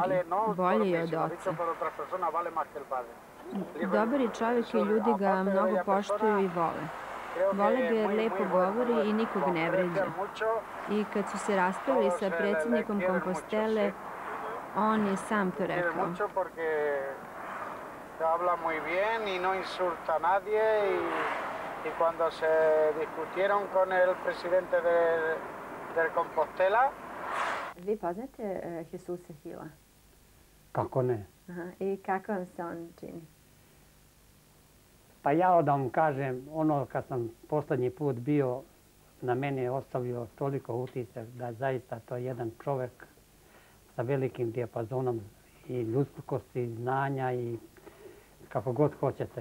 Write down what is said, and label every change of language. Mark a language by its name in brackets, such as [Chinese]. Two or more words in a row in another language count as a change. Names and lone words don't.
[Serbian] Bolje je od oca. Dobar je čovjek i ljudi ga mnogo poštuju i vole. Vole ga jer lepo govori i nikog ne vređa. I kad su se raspali sa predsjednikom Compostele, on je sam to rekao. [Spanish] Habla muy bien y no insulta a nadie y cuando se discutieron con el presidente del Compostela. [Serbian] Vi poznate Jesusa Hila? Kako ne? I kako vam se on čini? Pa ja da vam kažem, ono kad sam posljednji put bio, na mene je ostavio toliko utisak da zaista to je jedan čovjek sa velikim dijapazonom i ljudskosti, znanja i kako god hoćete.